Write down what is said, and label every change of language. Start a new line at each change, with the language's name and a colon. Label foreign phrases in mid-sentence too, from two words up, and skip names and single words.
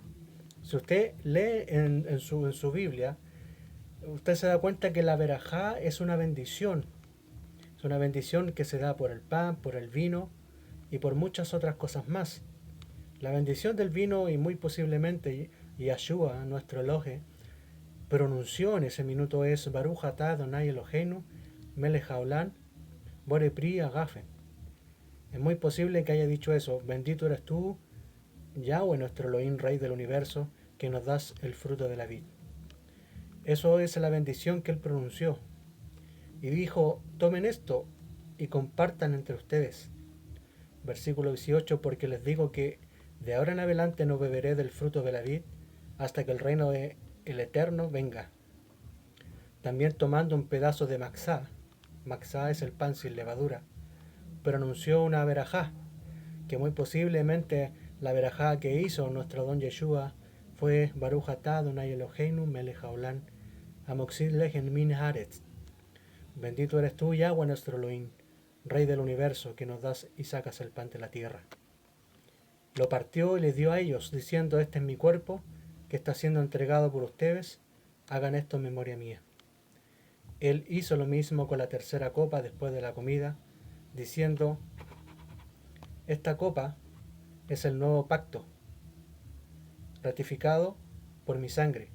Spanish: Si usted lee en su Biblia, usted se da cuenta que la verajá es una bendición. Es una bendición que se da por el pan, por el vino y por muchas otras cosas más. La bendición del vino y muy posiblemente Yahshua, nuestro Elohe, pronunció en ese minuto es
Hebrew: ברוך אתה אדוני אלוהינו מלך העולם בורא פרי הגפן.
Spanish: Es muy posible que haya dicho eso: bendito eres tú, Yahweh, nuestro Elohim, Rey del universo, que nos das el fruto de la vid. Eso es la bendición que él pronunció. Y dijo: tomen esto y compartan entre ustedes. Versículo 18: porque les digo que de ahora en adelante no beberé del fruto de la vid hasta que el reino del Eterno venga. También tomando un pedazo de matzá es el pan sin levadura, pronunció una verajá, que muy posiblemente la verajá que hizo nuestro don Yeshua fue
Hebrew: ברוך אתה אדוני אלוהינו מלך העולם המוציא לחם מן הארץ.
Spanish: Bendito eres tú, Yahweh, nuestro Elohim, Rey del universo, que nos das y sacas el pan de la tierra. Lo partió y le dio a ellos, diciendo: este es mi cuerpo, que está siendo entregado por ustedes, hagan esto en memoria mía. Él hizo lo mismo con la tercera copa después de la comida, diciendo: esta copa es el nuevo pacto, ratificado por mi sangre.